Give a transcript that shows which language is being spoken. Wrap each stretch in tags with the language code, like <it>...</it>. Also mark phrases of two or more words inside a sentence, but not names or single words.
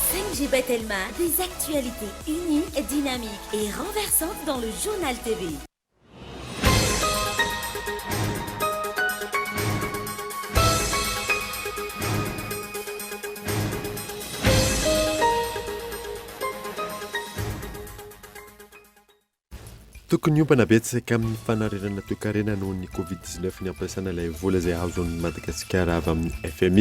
<fr>MG Bethelma, des actualités uniques, dynamiques et renversantes dans le journal TV.</fr> <mg>Tokony iompana betsaka amin'ny fanarenana toe-karena noho ny covid-19 ny ampiasana ilay vola izay azon'ny Madagasikara avy amin'ny FMI.</mg>